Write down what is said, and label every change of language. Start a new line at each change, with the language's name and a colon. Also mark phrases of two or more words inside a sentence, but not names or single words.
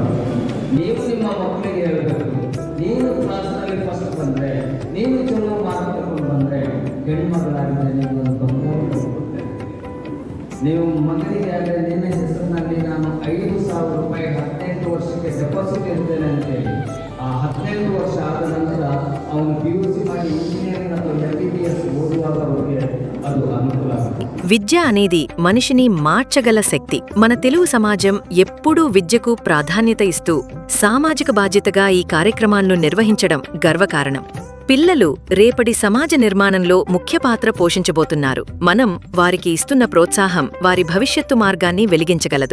Kannada: ನೀವು ನಿಮ್ಮ ಮಕ್ಕಳಿಗೆ ಹೇಳಬೇಕು, ನೀನು ಕ್ಲಾಸ್ನಲ್ಲಿ ಫಸ್ಟ್ ಬಂದರೆ, ನೀನು ಚಲೋ ಮಾರ್ಕ್ ತಗೊಂಡು ಬಂದರೆ ಹೆಣ್ಮಗಳಾಗಿದೆ ನೀವು ಒಂದು ಬಂಗಾರ ಕೊಡ್ತೇನೆ. ನೀವು ಮಗನಿಗೆ ಆದರೆ ನಿನ್ನ ಹೆಸರಿನಲ್ಲಿ ನಾನು 5,000 ರೂಪಾಯಿ 18 ವರ್ಷಕ್ಕೆ ಡೆಪಾಸಿಟ್ ಇರ್ತೇನೆ ಅಂತೇಳಿ, ಆ 18 ವರ್ಷ ಆದ ನಂತರ ಅವನು PUC ಮಾಡಿ ಇಂಜಿನಿಯರಿಂಗ್ ಅಥವಾ MBBS ಓದುವಾಗ ಅವರಿಗೆ ಅದು ಅನುಕೂಲ ಆಗುತ್ತೆ.
Telugu: విద్య అనేది మనిషిని మార్చగల శక్తి. మన తెలుగు సమాజం ఎప్పుడూ విద్యకు ప్రాధాన్యత ఇస్తూ సామాజిక బాధ్యతగా ఈ కార్యక్రమాలను నిర్వహించడం గర్వకారణం. పిల్లలు రేపటి సమాజ నిర్మాణంలో ముఖ్య పాత్ర పోషించబోతున్నారు. మనం వారికి ఇస్తున్న ప్రోత్సాహం వారి భవిష్యత్తు మార్గాన్ని వెలిగించగలదు.